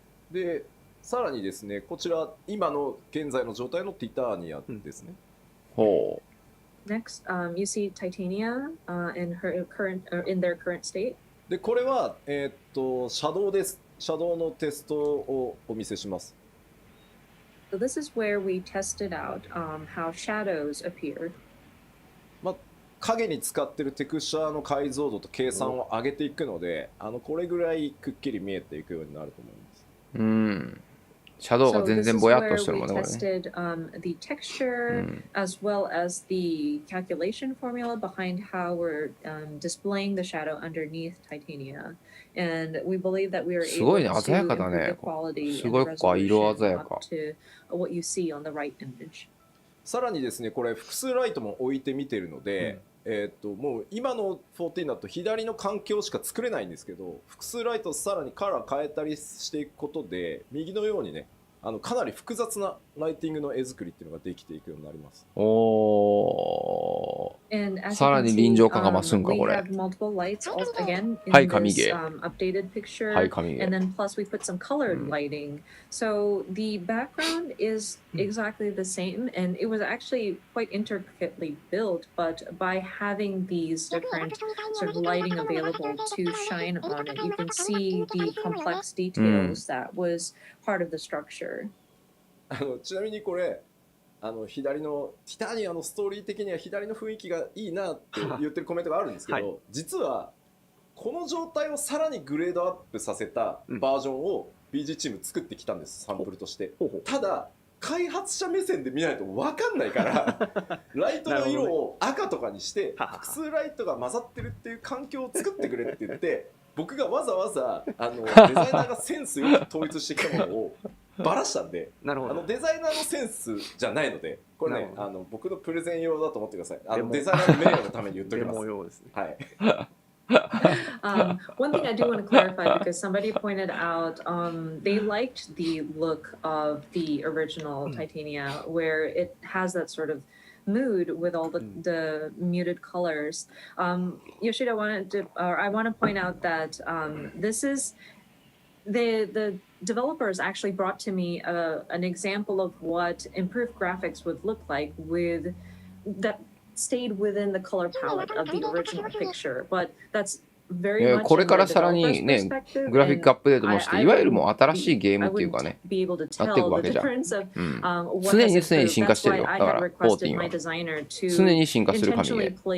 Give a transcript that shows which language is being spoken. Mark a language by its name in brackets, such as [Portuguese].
[Japanese] でさらにですね、こちら今の現在の状態のティターニアですね。ほう。 [English] Next, you see Titania in their current state. [Japanese] でこれはシャドウです。シャドウのテストをお見せします。 [English] So this is where we tested out how shadows appear. [Japanese] まあ影に使ってるテクスチャーの解像度と計算を上げていくので、これぐらいくっきり見えていくようになると思います。シャドウが全然ぼやっとしてるもんね、これね。 [English] So this is where we tested the texture as well as the calculation formula behind how we're displaying the shadow underneath Titania. And we believe that we are able to improve the quality and the resolution up to what you see on the right image. [Japanese] さらにですね、これ複数ライトも置いてみてるので、もう今の14だと左の環境しか作れないんですけど、複数ライトをさらにカラー変えたりしていくことで、右のようにね、かなり複雑なライティングの絵作りっていうのができていくようになります。おー。さらに臨場感が増すんか、これ。はい、神ゲー。はい、神ゲー。 [English] And then plus we put some colored lighting. So the background is exactly the same, and it was actually quite intricately built, but by having these different sort of lighting available to shine on it, you can see the complex details that was part of the structure. [Japanese] ちなみにこれ左のティタニアのストーリー的には左の雰囲気がいいなって言ってるコメントがあるんですけど、はい、実はこの状態をさらにグレードアップさせたバージョンを BG チーム作ってきたんです、サンプルとして。ただ開発者目線で見ないと分かんないからライトの色を赤とかにして複数ライトが混ざってるっていう環境を作ってくれって言って僕がわざわざデザイナーがセンスよく統一してきたものをバラしたんで、デザイナーのセンスじゃないので、これね僕のプレゼン用だと思ってください。デザイナーの名誉のために言っときます。はい。 [English] One thing I do want to clarify, because somebody pointed out they liked the look of the original Titania, where it has that sort of mood with all the muted colors. Yoshida I want to point out that this is the developers actually brought to me an example of what improved graphics would look like with that stayed within the color palette of the original picture, but that's very much [Japanese] これからさらにね、グラフィックアップデートもして、いわゆるもう新しいゲームっていうかね、なっていくわけじゃん。常に進化してるよ。だから、14は。常に進化する神ゲー。